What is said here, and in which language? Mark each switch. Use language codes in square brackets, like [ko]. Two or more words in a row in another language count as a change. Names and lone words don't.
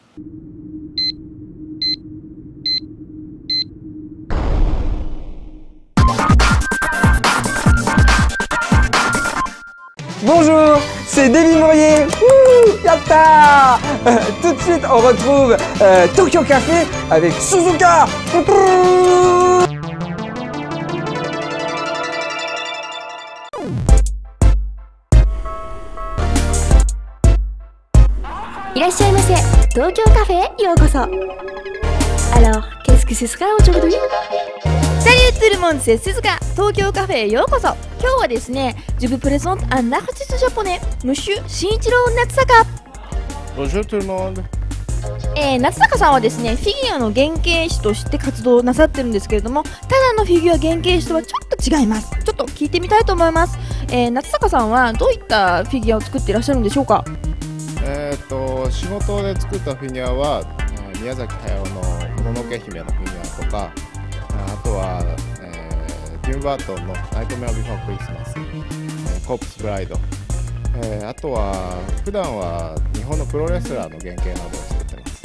[fr] Bonjour, c'est Davy Mourier. Wouh, yatta. Tout de suite, on retrouve Tokyo Café avec Suzuka. Pouprou. [ja] いらっしゃいませ。東京カフェへようこそ。 [fr] Alors, qu'est-ce que ce sera aujourd'hui? Salut tout le monde, c'est Suzuka, Tokyo Café [ja] へようこそ。今日はですね、 [fr] je vous présente un artiste japonais, Monsieur Shinichiro Natsaka。 Bonjour tout le monde。 [ja] 夏坂さんはですね、フィギュアの原型師として活動なさってるんですけれども、ただのフィギュア原型師とはちょっと違います。ちょっと聞いてみたいと思います。夏坂さんはどういったフィギュアを作っていらっしゃるんでしょうか？仕事で作ったフィギュアは宮崎駿の「もののけ姫」のフィギュアとか、あとは、ティム・バートンの「ナイトメア・ビフォー・クリスマス」コープス・ブライド、あとは普段は日本のプロレスラーの原型などを作ってます。